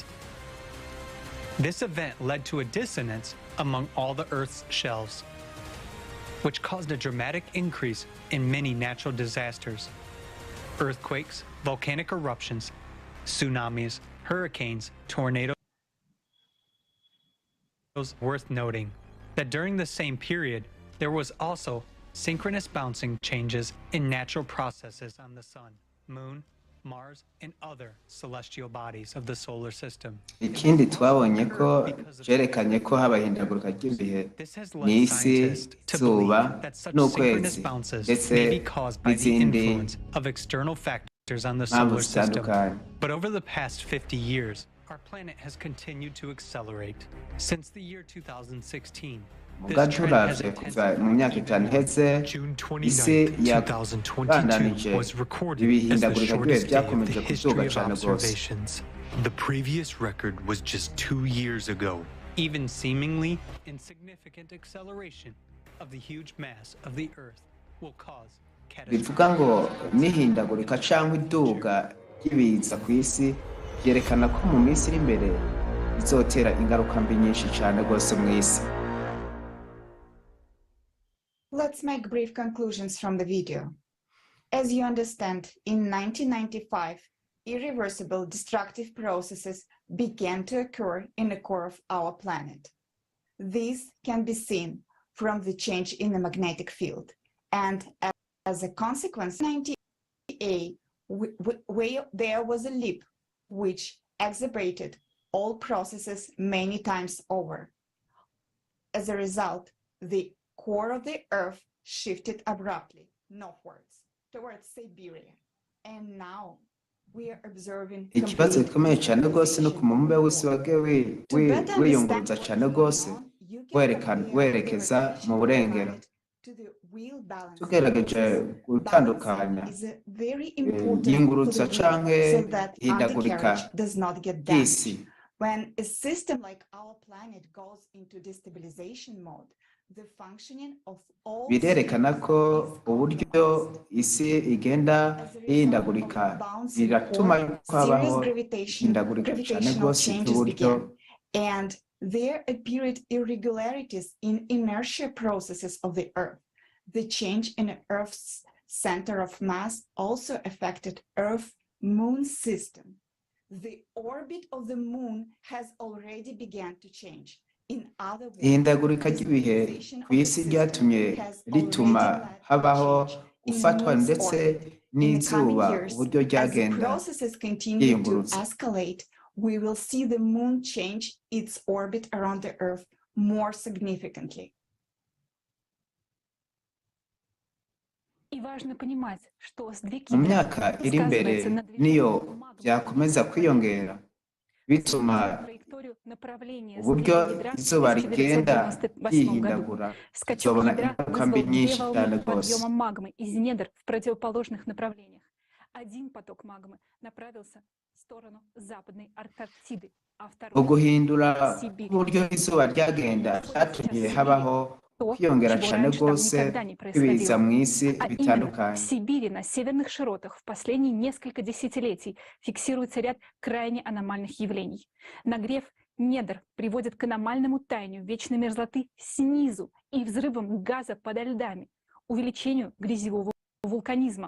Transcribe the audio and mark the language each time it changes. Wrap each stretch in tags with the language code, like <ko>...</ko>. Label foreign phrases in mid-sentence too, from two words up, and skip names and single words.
<en>This event led to a dissonance among all the Earth's shelves, which caused a dramatic increase in many natural disasters: earthquakes, volcanic eruptions, tsunamis, hurricanes, tornadoes. Worth noting that during the same period, there was also synchronous bouncing changes in natural processes on the Sun, Moon, Mars, and other celestial bodies of the solar system.</en> <rn>ikindi twabonye ko cyerekanye ko haba ihindagurika ry'ibihe n'isi izuba n'ukwezi ndetse n'izindi</rn> <en>Of external factors on the</en> <rn>mpamvu</rn> <en>solar system.</en> <rn>zitandukanye.</rn> <en>But over the past 50 years, our planet has continued to accelerate. Since the year 2016,</en> <rn>muga turavye kuva mu myaka itanu iheze isi yabandanije ibihindagurika ry'ibihe byakomeje kuduga cane rwose.</rn> <en>The previous record was just 2 years ago. Even seemingly insignificant acceleration of the huge mass of the Earth will cause</en> <rn>bivuga ngo n'ihindagurika cyangwa iduga ry'ibiza ku isi byerekana ko mu minsi iri imbere bizotera ingaruka mbi nyinshi cyane rwose mu isi.</rn> <en>Let's make brief conclusions from the video. As you understand, in 1995, irreversible destructive processes began to occur in the core of our planet. This can be seen from the change in the magnetic field. And as a consequence, in 1998, there was a leap which exacerbated all processes many times over. As a result, the core of the Earth shifted abruptly northwards towards Siberia. And now we are observing</en> <rn>ikibazo gikomeye cyane rwose no ku mubumbe w'isi wagiye wiyunguruza cyane rwose werekeza mu burengero. Tugerageje gutandukanya iyungurutsa canke ihindagurika ry'isi.</rn> <en>When a system like our planet goes into destabilization mode, the functioning of all</en> <rn>birerekana ko uburyo isi igenda ihindagurika biratuma habaho ihindagurika cyane rwose ry'uburyo.</rn> <en>And there appeared irregularities in inertia processes of the Earth. The change in the Earth's center of mass also affected Earth-Moon system. The orbit of the moon has already begun to change.</en> <rn>ihindagurika ry'ibihe ku isi ryatumye rituma habaho gufatwa ndetse n'izuba uburyo ryagenda ryiyungurutsa.</rn> <en>We will see the moon change its orbit around the Earth more significantly.</en> <rn>Mu myaka iri imbere niyo byakomeza kwiyongera bituma uburyo izuba rigenda ryihindagura tuzobona ingaruka mbi nyinshi cyane rwose. Uguhindura uburyo izuba ryagenda byatumye habaho kwiyongera cyane rwose kw'ibiza mu isi bitandukanye.</rn> <ru>В Сибири на северных широтах в последние несколько десятилетий фиксируется ряд крайне аномальных явлений. Нагрев недр приводит к аномальному таянию вечной мерзлоты снизу и взрывам газа подо льдами, увеличению грязевого вулканизма.</ru>